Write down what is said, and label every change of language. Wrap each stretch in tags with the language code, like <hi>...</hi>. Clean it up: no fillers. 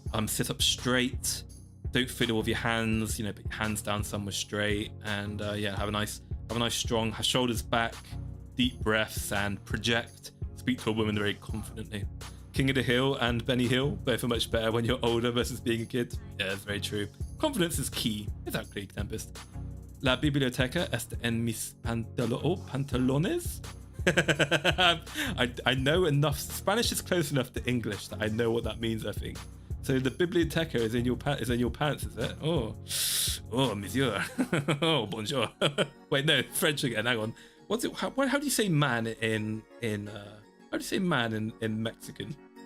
<en>Sit up straight, don't fiddle with your hands, put your hands down somewhere straight, and yeah, have a nice strong shoulders back, deep breaths, and project. Speak to a woman very confidently. King of the Hill and Benny Hill, both are much better when you're older versus being a kid. Yeah, it's very true. Confidence is key. Exactly, Tempest.</en> <es>La biblioteca está en mis pantalones.</es> <en>I know enough. Spanish is close enough to English that I know what that means, I think. So the biblioteca is in your pants, is it? Oh,</en> <fr>monsieur.</fr> <en>Oh,</en> <fr>bonjour.</fr> <en>Wait, no, French again. Hang on. What's it? How do you say man in how do you say man in Mexican?</en>